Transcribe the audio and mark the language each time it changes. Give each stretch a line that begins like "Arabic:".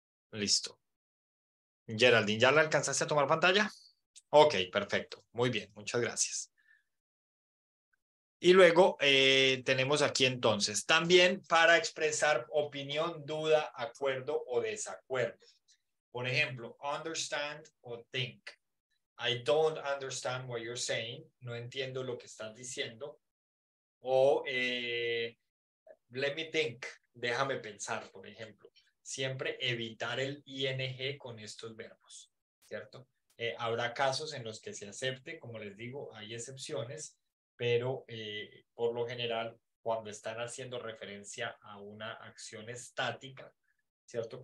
Spanish: Listo. Geraldine, ¿ya la alcanzaste a tomar pantalla? Ok, perfecto. Muy bien, muchas gracias. Y luego tenemos aquí entonces también para expresar opinión, duda, acuerdo o desacuerdo. Por ejemplo, understand o think.
English: I don't understand what you're saying.
Spanish: No entiendo lo que estás diciendo. O
English: let me think.
Spanish: Déjame pensar, por ejemplo. Siempre evitar el ing con estos verbos, ¿cierto? Habrá casos en los que se acepte, como les digo, hay excepciones, pero por lo general, cuando están haciendo referencia a una acción estática, ¿cierto?